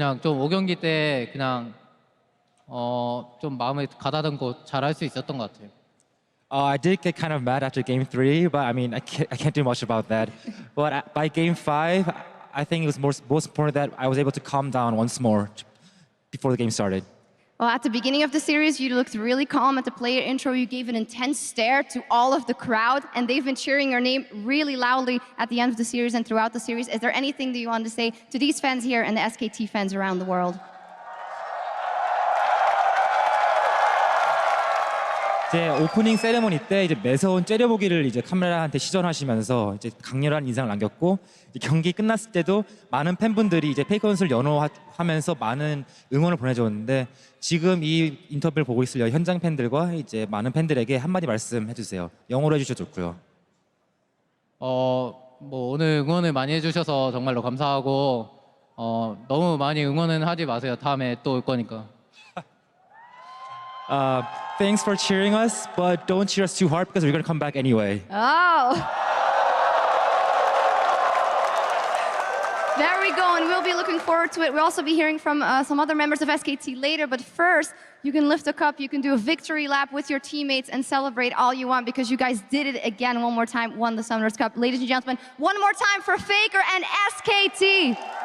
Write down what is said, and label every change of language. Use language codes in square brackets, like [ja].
[ko] 그냥 좀 5경기 때 그냥 좀 마음에 가다듬고 잘할 수 있었던 것 같아요. [en] I did get kind of mad after game 3, but I mean I can't do much about that. But by game 5, I think it was most important that I was able to calm down once more before the game started. Well, at the beginning of the series, you looked really calm. At the player intro, you gave an intense stare to all of the crowd, and they've been cheering your name really loudly at the end of the series and throughout the series. Is there anything that you want to say to these fans here and the SKT fans around the world? [ko] 제 오프닝 세레모니 때 이제 매서운 째려보기를 이제 카메라한테 시전하시면서 이제 강렬한 인상을 남겼고 경기 끝났을 때도 많은 팬분들이 이제 페이커 선수를 연호하면서 많은 응원을 보내줬는데 지금 이 인터뷰를 보고 있을 현장 팬들과 이제 많은 팬들에게 한마디 말씀해 주세요. 영어로 해주셔도 좋고요. 뭐 오늘 응원을 많이 해주셔서 정말로 감사하고 너무 많이 응원은 하지 마세요. 다음에 또 올 거니까. [en] Thanks for cheering us, but don't cheer us too hard because we're going to come back anyway. Oh! There we go, and we'll be looking forward to it. We'll also be hearing from some other members of SKT later, but first, you can lift a cup, you can do a victory lap with your teammates and celebrate all you want because you guys did it again one more time, won the Summoners Cup. Ladies and gentlemen, one more time for Faker and SKT.